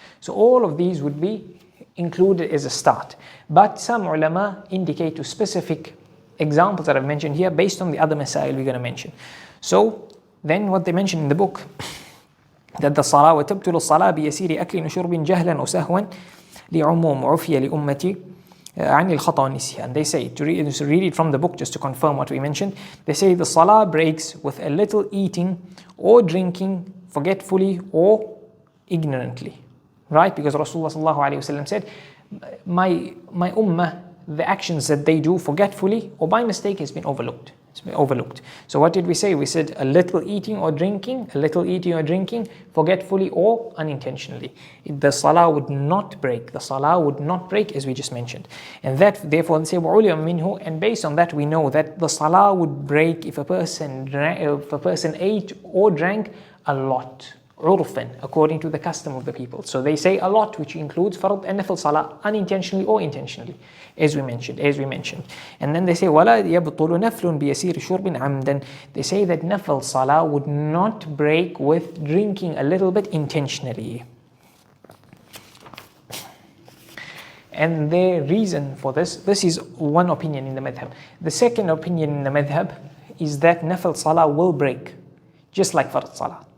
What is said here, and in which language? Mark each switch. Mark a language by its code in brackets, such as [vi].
[en] So all of these would be included as a start. But some ulama indicate to specific examples that I've mentioned here based on the other masail we're going to mention. So then what they mention in the book, that the salah [ar] وتبطل الصلاة بيسير أكل وشرب جهلا وسهوا لعموم عفية لأمتي عن الخطأ والنسيان. [en] They say, to read it from the book just to confirm what we mentioned, they say the salah breaks with a little eating or drinking forgetfully or ignorantly, right? Because Rasoolullah sallallahu alaihi wasallam said, my ummah, the actions that they do forgetfully or by mistake has been overlooked. It's been overlooked. So what did we say? We said a little eating or drinking, forgetfully or unintentionally. The salah would not break. The salah would not break, as we just mentioned. And that, therefore, they say, minhu, and based on that we know that the salah would break if a person ate or drank a lot. Urfan, according to the custom of the people. So they say a lot, which includes fardh and nafil salah, unintentionally or intentionally, as we mentioned. And then they say, [ar] وَلَا يَبْطُلُ نَفْلٌ بِيَسِيرِ شُرْبٍ عَمْدًا. [en] They say that nafil salah would not break with drinking a little bit intentionally. And the reason for this is one opinion in the madhab. The second opinion in the madhab is that nafil salah will break, just like fardh salah.